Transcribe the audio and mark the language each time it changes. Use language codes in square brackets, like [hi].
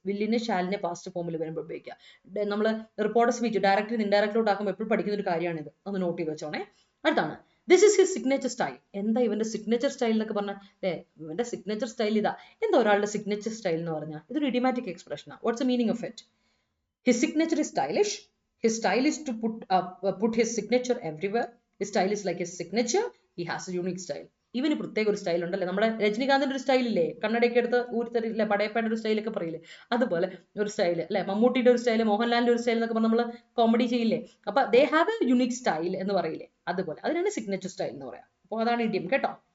[ml] വില്ലിനെ ഷാലിനെ past ഫോമിൽ വരുമ്പോൾ ഉപയോഗിക്കുക. നമ്മൾ റിപ്പോർട്ടർ സ്പീച്ച് ഡയറക്റ്റ് ഇൻഡയറക്റ്റിലോട്ട് ആക്കുമ്പോൾ എപ്പോഴും പഠിക്കുന്ന ഒരു കാര്യമാണിത്, ഒന്ന് നോട്ട് ചെയ്ത് വെച്ചോണേ. അടുത്താണ്, [en] This is his signature style. [ml] എന്താ ഇവന്റെ സിഗ്നേച്ചർ സ്റ്റൈൽ എന്നൊക്കെ പറഞ്ഞാൽ, ഇവന്റെ സിഗ്നേച്ചർ സ്റ്റൈൽ ഇതാ. എന്താ ഒരാളുടെ സിഗ്നേച്ചർ സ്റ്റൈൽ എന്ന് പറഞ്ഞാൽ, ഇതൊരു idiomatic എക്സ്പ്രഷനാണ്. [en] What's the meaning of it? His signature is stylish. His style is to put his signature everywhere. His style is like his signature. He has a unique style. [ml] ഇവന് പ്രത്യേക ഒരു style ഉണ്ടല്ലേ. നമ്മുടെ രജനികാന്തിന്റെ ഒരു style ഇല്ലേ, കണ്ണടയൊക്കെ എടുത്ത് ഊരിത്തരില്ലേ, പടയപ്പയുടെ ഒരു സ്റ്റൈലൊക്കെ പറയില്ലേ, അതുപോലെ ഒരു സ്റ്റൈൽ അല്ലെ. മമ്മൂട്ടിയുടെ ഒരു സ്റ്റൈൽ, മോഹൻലാലിന്റെ ഒരു സ്റ്റൈൽ എന്നൊക്കെ പറഞ്ഞ് നമ്മൾ കോമഡി ചെയ്യില്ലേ. അപ്പൊ [en] they have a unique style [ml] എന്ന് പറയില്ലേ, അതുപോലെ അതിനാണ് സിഗ്നേച്ചർ സ്റ്റൈൽ എന്ന് പറയാം. അപ്പോൾ അതാണ് ഇഡിയം കേട്ടോ.